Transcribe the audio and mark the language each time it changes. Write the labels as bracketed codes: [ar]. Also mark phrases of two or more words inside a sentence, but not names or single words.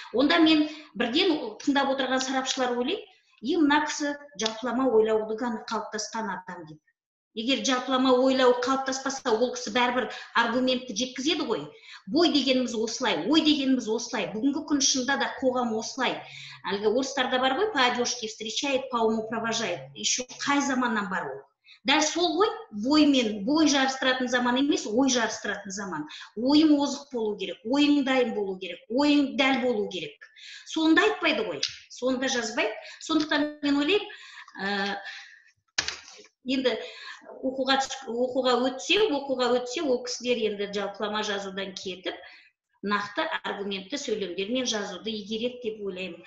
[kk] Онда мен бірден тыңдап отырған сарапшылар ойлаймын, Мына кісі жалпылама ойлауды ғана қалыптасқан адам деп. Егер жалпылама ойлау қалыптаспаса, ол кісі бәрібір аргументті жеткізеді ғой. Бой дегеніміз осылай, ой дегеніміз осылай. Бүгінгі күн шында да қоғам осылай. Әлгі орыстарда бар ғой, [ru] по одежке встречает, по уму провожает. [kk] Еще қай заманнан бар ол? Дәл сол ғой, бой жарыстыратын заман емес, ой жарыстыратын заман. Ойың озық болу керек, ойың дайын болу керек, ойың дәл болу керек. Сонда айтпайды ғой, сонда жазбайды. Сондықтан мен ойлаймын, енді оқуға өтсе, ол кісілер енді жалпылама жазудан кетіп, нақты аргументті сөйлемдермен жазуды игереді деп ойлаймын.